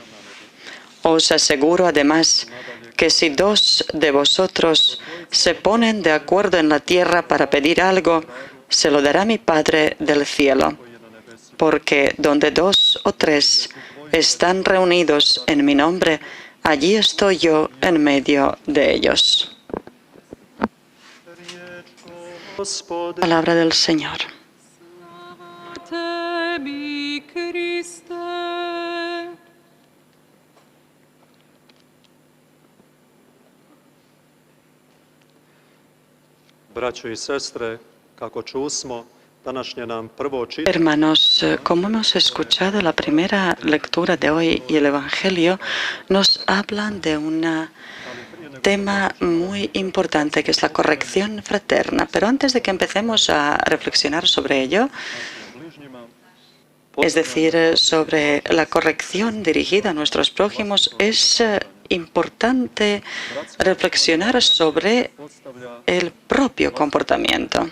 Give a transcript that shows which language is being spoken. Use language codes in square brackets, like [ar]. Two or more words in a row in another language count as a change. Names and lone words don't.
[es] Os aseguro además que si 2 de vosotros se ponen de acuerdo en la tierra para pedir algo, se lo dará mi Padre del cielo. Porque donde 2 o 3 están reunidos en mi nombre, allí estoy yo en medio de ellos. [hr] Gospodin. [es] Palabra del Señor. [hr] Tebi, Kriste. Braćo i sestre, kako čusmo, današnje nam prvo čitanje [es] Hermanos, como hemos escuchado la primera lectura de hoy y el Evangelio, nos hablan de un tema muy importante que es la corrección fraterna. Pero antes de que empecemos a reflexionar sobre ello, es decir, sobre la corrección dirigida a nuestros prójimos, es importante reflexionar sobre el propio comportamiento.